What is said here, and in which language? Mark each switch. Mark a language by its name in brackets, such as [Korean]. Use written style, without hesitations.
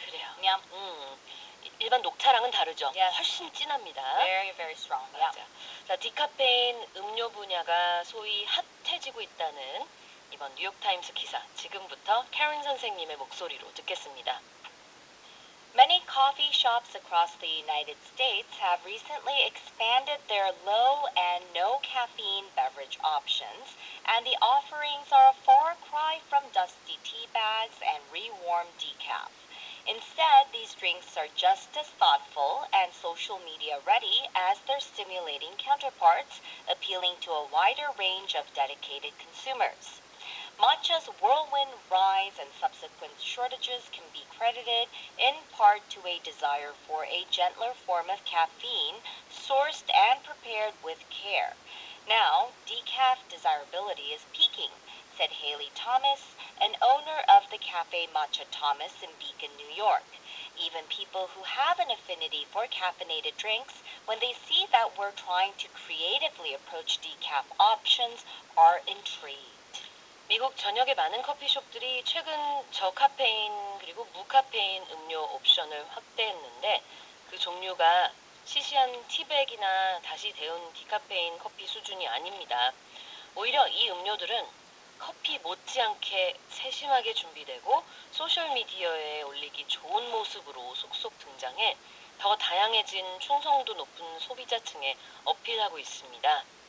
[Korean] 그래요. [English] Yeah. [Korean] 일반 녹차랑은 다르죠. [English] Yes. [Korean] 훨씬 진합니다. [English] Very very strong. [Korean] 맞아. 자, 디카페인 음료 분야가 소위 핫해지고 있다는 이번 뉴욕타임스 기사 지금부터 캐런 선생님의 목소리로 듣겠습니다. [English] Many coffee shops across the United States have recently expanded their low and no caffeine beverage options, and the offerings are a far cry from dusty tea bags and rewarmed decaf. Instead, these drinks are just as thoughtful and social media ready as their stimulating counterparts, appealing to a wider range of dedicated consumers. Matcha's whirlwind rise and subsequent shortages can be credited in part to a desire for a gentler form of caffeine, sourced and prepared with care. Now, decaf desirability is peaking, said Haley Thomas, an owner of the Cafe Matcha Thomas in Beacon, New York. Even people who have an affinity for caffeinated drinks, when they see that we're trying to creatively approach decaf options, are intrigued. [Korean] 미국 전역의 많은 커피숍들이 최근 저카페인 그리고 무카페인 음료 옵션을 확대했는데 그 종류가 시시한 티백이나 다시 데운 디카페인 커피 수준이 아닙니다. 오히려 이 음료들은 커피 못지않게 세심하게 준비되고 소셜미디어에 올리기 좋은 모습으로 속속 등장해 더 다양해진 충성도 높은 소비자층에 어필하고 있습니다.